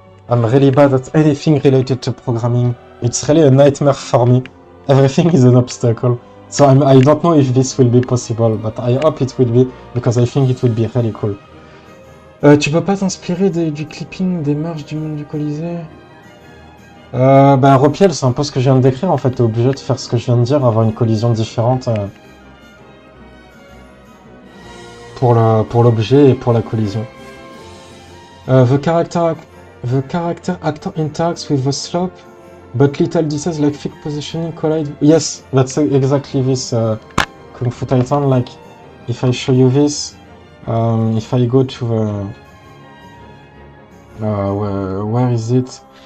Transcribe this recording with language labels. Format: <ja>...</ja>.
<en>I'm really bad at anything related to programming. It's really a nightmare for me. Everything is an obstacle. So I don't know if this will be possible, but I hope it will be, because I think it will be really cool.</en> <fr>Tu peux pas t'inspirer du clipping des marches du monde du Colisée? Ben Ropiel, c'est un peu ce que je viens de décrire, en fait, t'es obligé de faire ce que je viens de dire, avoir une collision différente pour l'objet et pour la collision.</fr> <en>The character actor interacts with the slope, but little details like thick positioning collide. Yes, that's exactly this Kung Fu Titan. Like, if I show you this, if I go to the where is it?</en>